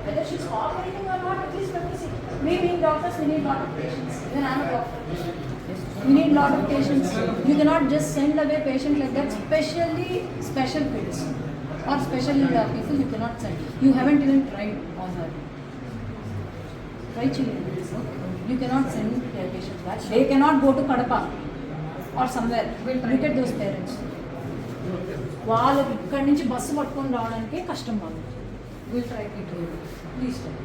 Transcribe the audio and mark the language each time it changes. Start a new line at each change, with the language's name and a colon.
English: whether she is cooperating or not, at least
Telugu: పెట్టేసి.
English: We being doctors, we need lot of patients. Even I am a doctor. We need lot of patients. You cannot just send away patient like that, especially special kids or special people you cannot send. You haven't even tried on that. Try children. You cannot send their patients back. They cannot go to Kadapa or somewhere. Look at those parents.
Telugu: వాళ్ళకి ఇక్కడి నుంచి bus పట్టుకొని రావడానికి కష్టం వాళ్ళు.
English: Will try it please.